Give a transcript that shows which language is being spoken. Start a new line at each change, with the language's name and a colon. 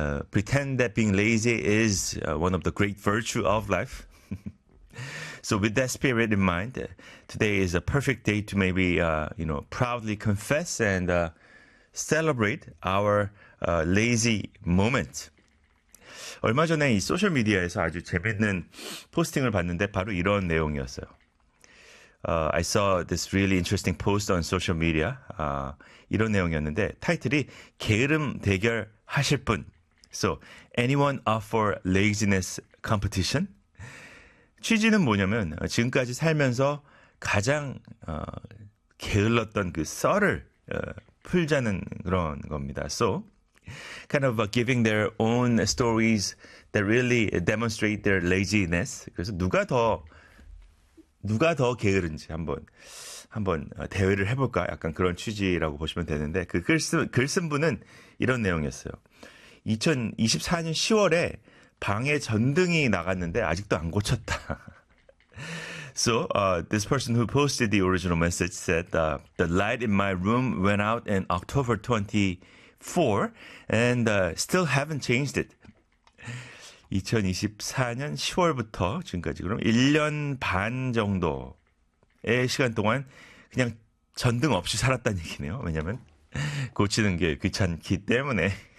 English: Pretend that being lazy is one of the great virtue of life. So with that spirit in mind, today is a perfect day to maybe, you know, proudly confess and celebrate our lazy moment.
Korean: 얼마 전에 이 소셜미디어에서 아주 재밌는 포스팅을 봤는데 바로 이런 내용이었어요.
English: I saw this really interesting post on social media.
Korean: 이런 내용이었는데 타이틀이 게으름 대결 하실 분.
English: So, anyone up for laziness competition?
Korean: 취지는 뭐냐면 지금까지 살면서 가장 게을렀던 그 썰을 풀자는 그런 겁니다.
English: So, kind of giving their own stories that really demonstrate their laziness.
Korean: 그래서 누가 더 게으른지 한번 대회를 해볼까? 약간 그런 취지라고 보시면 되는데 그 글 쓴 분은 이런 내용이었어요. 2024년 10월에 방에 전등이 나갔는데 아직도 안 고쳤다.
English: So this person who posted the original message said the light in my room went out in October 24 and still haven't changed it.
Korean: 2024년 10월부터 지금까지 그럼 1년 반 정도의 시간 동안 그냥 전등 없이 살았다는 얘기네요. 왜냐하면 고치는 게 귀찮기 때문에.